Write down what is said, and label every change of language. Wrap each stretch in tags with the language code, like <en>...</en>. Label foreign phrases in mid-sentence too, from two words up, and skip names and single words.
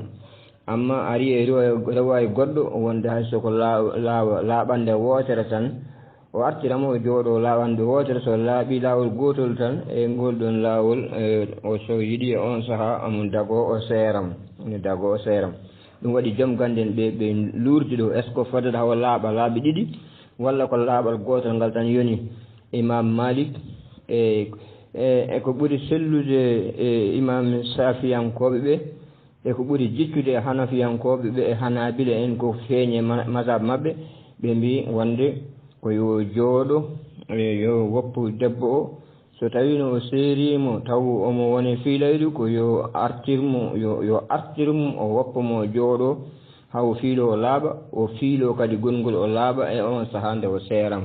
<ff>Amma ari e rewayi goɗɗo wonde hay soko laaɓande wootere tan o artiramo o jooɗo laaɓande wootere, so laaɓi laawol gotol tan e ngol ɗon laawol o so yiɗi on saaha omo dago o seeramo. Ɗum waɗi joom ganden ɓe luurdi ɗo,</ff> <fr>est ce que</fr> <ff>fotata hawa laaɓi ɗiɗi walla ko laaɓal gotol ngal tan yoni. Imam Malik e ko ɓuri sellude e imam Safiyankoɓe ɓe e ko ɓuri jiccude e Hanafiyankoɓe ɓe e Hanabila en ko feeñe mazhab maɓɓe, ɓe mbi wonde ko yo jooɗo yo woppu debbo o, so tawi no o seerimo taw omo woni fiilaydu ko yo artirmo o woppamo jooɗo haw fiilo o laaɓa, o fiilo kadi gongol o laaɓa e on saaha nde o seeramo.</ff>